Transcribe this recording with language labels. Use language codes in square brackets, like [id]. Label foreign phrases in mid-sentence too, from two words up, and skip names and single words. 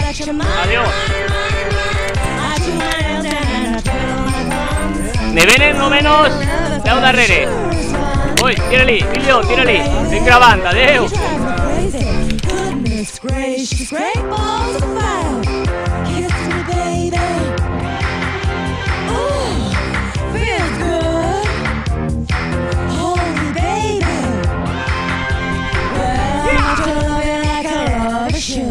[ca] Adiós. Ne venen nomenos deu darrere. Ui, tira-li, Emilio, tira-li. Estic gravant, adeu. [en] Goodness gracious, great balls of fire. Kiss me, baby. Oh, feels good. Hold me, baby. Well, I want to love you like I love a shoe.